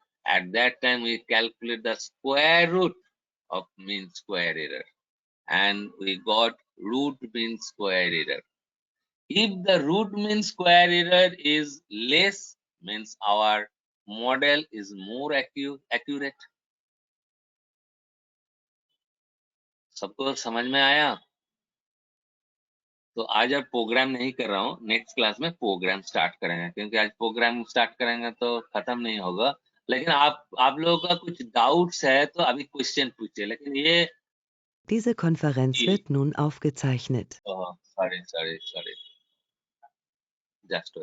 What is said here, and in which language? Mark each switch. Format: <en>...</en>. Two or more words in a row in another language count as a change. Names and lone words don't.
<en>At that time, we calculate the square root of mean square error. And we got root mean square error. If the root mean square error is less, means our model is more accurate.</en> <hi>सबको समझ में आया? तो आज अब प्रोग्राम नहीं कर रहा हूँ,</hi> <en>next class</en> <hi>में</hi> <en>program start</en> <hi>करेंगे, क्योंकि आज</hi> <en>program start</en> <hi>करेंगे तो खत्म नहीं होगा. लेकिन आप लोगों का कुछ डाउट्स है तो अभी क्वेश्चन पूछिए. लेकिन ये</hi> <de>Diese Konferenz wird nun aufgezeichnet.</de> <en>sorry just</en>